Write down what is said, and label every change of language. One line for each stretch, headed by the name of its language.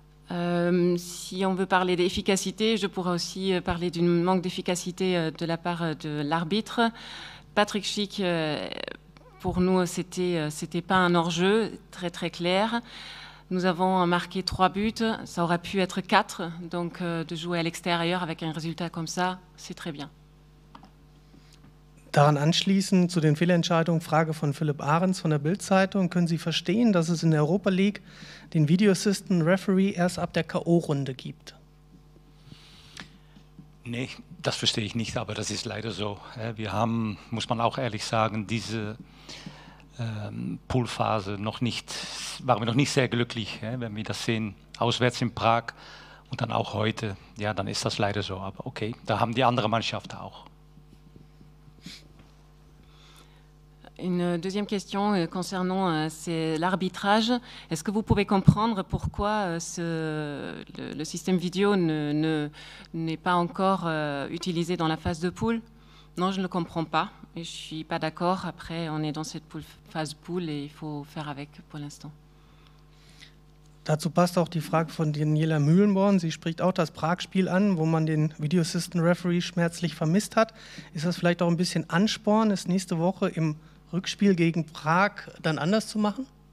French: Si on veut parler d'efficacité, je pourrais aussi parler d'un manque d'efficacité de la part de l'arbitre. Patrick Schick, pour nous, c'était pas un hors-jeu très très clair. Nous avons marqué 3 buts, ça aurait pu être 4, donc de jouer à l'extérieur avec un résultat comme ça, c'est très bien.
German: Daran anschließend zu den Fehlentscheidungen, Frage von Philipp Ahrens von der Bild-Zeitung. Können Sie verstehen, dass es in der Europa League den Video Assistant Referee erst ab der K.O.-Runde gibt? Nee, das verstehe ich nicht, aber das ist leider so. Wir haben, muss man auch ehrlich sagen, diese Poolphase waren wir noch nicht sehr glücklich. Wenn wir das sehen, auswärts in Prag und dann auch heute, ja, dann ist das leider so. Aber okay, da haben die anderen Mannschaften auch.
French: Une deuxième question concernant l'arbitrage. Est-ce que vous pouvez comprendre pourquoi le système vidéo n'est pas encore utilisé dans la phase de poule? Non, je ne le comprends pas et je ne suis pas d'accord. Après, on est dans cette phase poule et il faut faire avec pour l'instant.
German: Dazu passt auch die Frage von Daniela Mühlenborn. Sie spricht auch das Prag-Spiel an, wo man den Video Assistant Referee schmerzlich vermisst hat. Ist das vielleicht auch ein bisschen Ansporn, es nächste Woche im Rückspiel gegen Prag dann anders zu machen?